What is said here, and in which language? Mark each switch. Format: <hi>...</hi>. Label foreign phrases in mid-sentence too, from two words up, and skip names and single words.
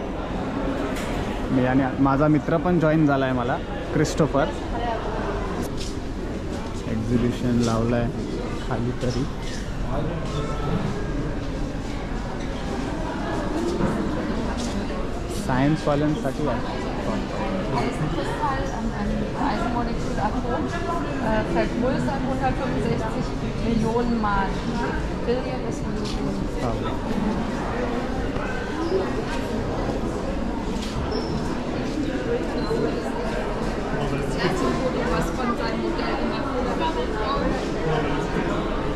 <mr>मी आणि माझा मित्र पण जॉईन झाला आहे मला, क्रिस्टोफर। एक्झिबिशन लावलं आहे खाली तरी, सायन्सवाल्यांसाठी आहे।</mr> <de>Eisenmolekülatom vergrößern 165 Millionen Mal. Billion ist Millionen. Was von seinem Modell gemacht wurde.</de>